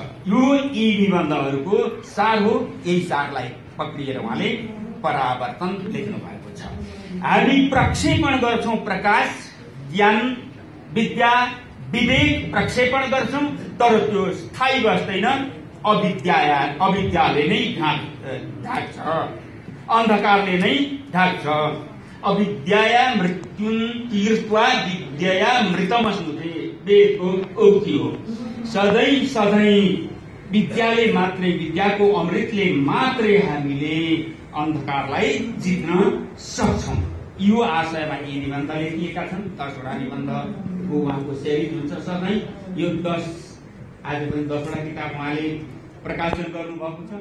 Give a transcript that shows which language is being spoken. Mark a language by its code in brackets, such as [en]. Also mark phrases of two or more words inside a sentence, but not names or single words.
[ne] यो यी निबन्धहरूको सार हो। यही सारलाई पक्रिएर उहाँले परावर्तन लेख्नु भएको छ। हामी प्रक्षेपण गर्छौं प्रकाश, ज्ञान, विद्या, विवेक प्रक्षेपण गर्छौं, तर त्यो स्थायी बस्दैन। अविद्याले नै ढाक्छ, अन्धकारले नै ढाक्छ। [sa] अविद्याया मृत्युं तीर्त्वा विद्याया मृतमश्नुते, [ne] वेदको उक्ति हो। सधैँ विद्याले मात्रै, विद्याको अमृतले मात्रै हामीले अन्धकारलाई जित्न सक्छौं। यो आशयमा यी निबन्ध लेखिएका छन्। 10वटा निबन्धको उहाँको सिरिज हुन्छ सधैँ। यो आज पनि 10वटा किताब उहाँले प्रकाशन गर्नुभएको छ।